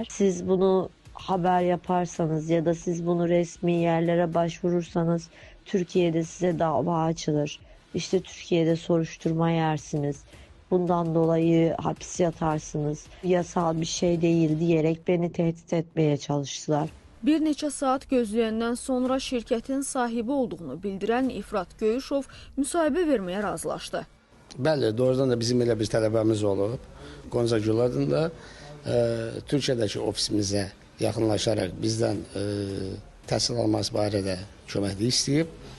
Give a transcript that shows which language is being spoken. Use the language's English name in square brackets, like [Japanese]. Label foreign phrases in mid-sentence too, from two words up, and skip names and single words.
[Turkish] Siz bunu haber yaparsanız ya da siz bunu resmi yerlere başvurursanız Türkiye'de size dava açılır. İşte Türkiye'de soruşturma yersiniz. Bundan dolayı hapis yatarsınız. Yasal bir şey değil diyerek beni tehdit etmeye çalıştılar. [Azerbaijani] Bir neçə saat gözləyəndən sonra şirkətin sahibi olduğunu bildirən İfrat Göyüşov müsahibə verməyə razılaşdı. Bəli, doğrudan da bizim elə bir tələbəmiz olub. Qonca Gül adında Türkiyədəki ofisimizə yaxınlaşaraq bizdən təhsil alması barədə köməklik istəyib.